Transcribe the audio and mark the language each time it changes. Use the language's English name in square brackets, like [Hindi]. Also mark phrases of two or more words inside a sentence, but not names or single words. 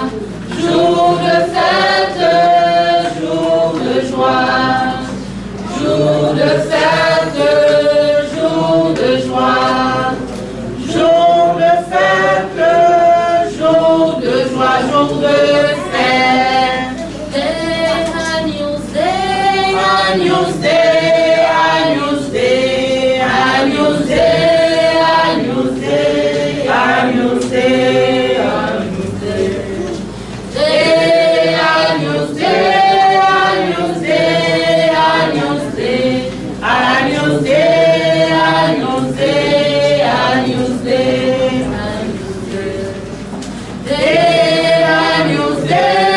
[French] Jour de fête, jour de joie, jour de fête, jour de joie, jour de fête, jour de joie, jour de fête. [Latin] Agnus Dei, Agnus Dei, Agnus Dei, Agnus Dei, Agnus Dei, Agnus Dei, Agnus Dei. Agnus Dei, Agnus Dei, Agnus Dei, Agnus Dei, Agnus Dei, Agnus Dei, Agnus Dei, Agnus Dei.